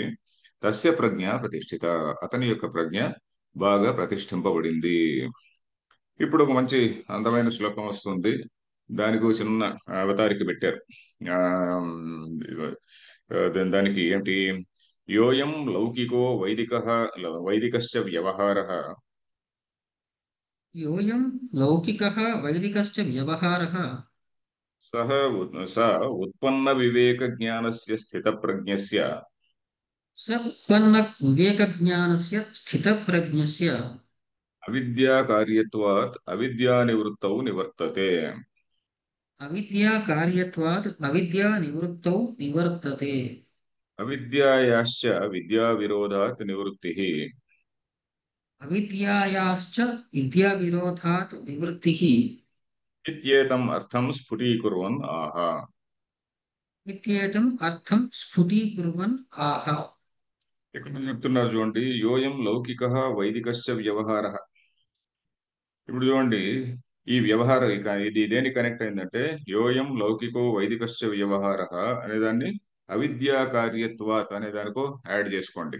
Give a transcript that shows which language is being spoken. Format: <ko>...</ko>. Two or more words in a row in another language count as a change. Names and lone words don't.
<sa>తస్య ప్రజ్ఞ ప్రతిష్ఠిత</sa> <te>అతని యొక్క ప్రజ్ఞ బాగా ప్రతిష్ఠింపబడింది. ఇప్పుడు ఒక మంచి అందమైన శ్లోకం వస్తుంది. దానికి ఒక చిన్న అవతారిక పెట్టారు. ఆ దానికి ఏంటి?</te> <sa>యోయం లౌకికో వైదికశ్చ వ్యవహారః. योऽयं लौकिकः वैदिकश्च व्यवहारः సహ స ఉత్పన్న వివేక జ్ఞానస్య స్థిత ప్రజ్ఞస్య स उत्पन्नविवेकज्ञानस्य स्थितप्रज्ञस्य అవిద్యా కార్యత్వాత్ అవిద్యా నివృత్తౌ నివర్తతే. अविद्याकार्यत्वात् अविद्यानिवृत्तौ निवर्तते। అవిద్యాయాశ్చ విద్యా విరోధాత్ నివృత్తిః अविद्यायाश्च विद्याविरोधात् निवृत्तिः ఇత్యేతం అర్థం స్ఫుటీకుర్వన్ ఆహ. इत्येतम् अर्थं स्फुटीकुर्वन् आह।</sa> <te>ఇక్కడ చెప్తున్నారు చూడండి,</te> <sa>యోయం లౌకిక వైదికశ్చ వ్యవహార.</sa> <te>ఇప్పుడు చూడండి, ఈ వ్యవహారం ఇది దేని కనెక్ట్ అయిందంటే,</te> <sa>యోయం లౌకికో వైదికశ్చ వ్యవహార</sa> <te>అనే దాన్ని</te> <sa>అవిద్యా కార్యత్వాత్</sa> <te>అనే దానికో యాడ్ చేసుకోండి.</te>